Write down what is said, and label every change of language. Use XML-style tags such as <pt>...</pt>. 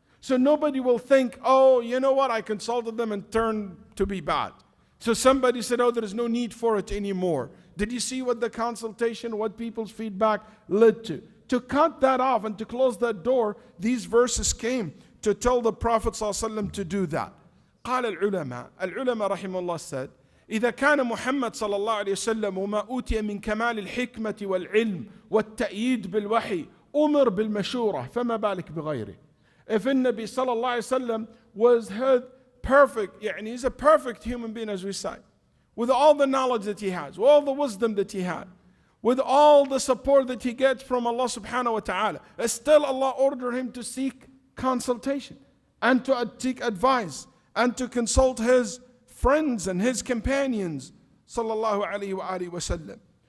<en>So nobody will think, oh, you know what, I consulted them and turned to be bad. So somebody said, oh, there is no need for it anymore. Did you see what the consultation, what people's feedback led to? To cut that off and to close that door, these verses came to tell the Prophet ﷺ to do that.</en> <ar>قال العلماء رحمه الله</ar> <en>said,</en> <ar>إذا كان محمد صلى الله عليه وسلم وما أوتي من كمال الحكمة والعلم والتأييد بالوحي أمر بالمشورة فما بالك بغيره.</ar> <en>If Nabi</en> <ar>صلى الله عليه وسلم</ar> <en>was heard perfect, he's a perfect human being as we say, with all the knowledge that he has, with all the wisdom that he had, with all the support that he gets from Allah subhanahu wa ta'ala, still Allah ordered him to seek consultation and to seek advice and to consult his friends and his companions sallallahu alayhi wa alihi wa sallam.</en>